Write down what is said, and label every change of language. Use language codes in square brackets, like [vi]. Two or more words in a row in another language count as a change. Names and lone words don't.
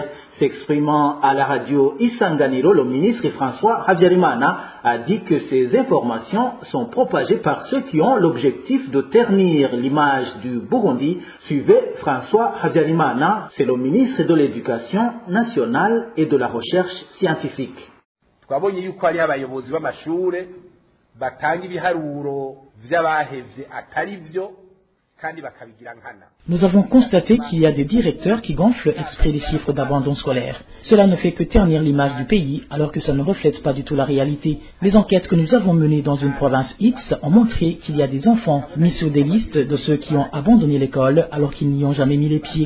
[fr] S'exprimant à la radio Isanganiro, le ministre François Habyarimana a dit que ces informations sont propagées par ceux qui ont l'objectif de ternir l'image du Burundi. Suivez François Habyarimana, c'est le ministre de l'Éducation nationale et de la recherche scientifique. [rn] twabonye yuko ari abayobozi b'amashure batanga ibiharuro vy'abahevye atari vyo kandi bakabigira nkana. [fr] Nous avons constaté qu'il y a des directeurs qui gonflent exprès les chiffres d'abandon scolaire. Cela ne fait que ternir l'image du pays, alors que ça ne reflète pas du tout la réalité. Les enquêtes que nous avons menées dans une province X ont montré qu'il y a des enfants mis sur des listes de ceux qui ont abandonné l'école alors qu'ils n'y ont jamais mis les pieds.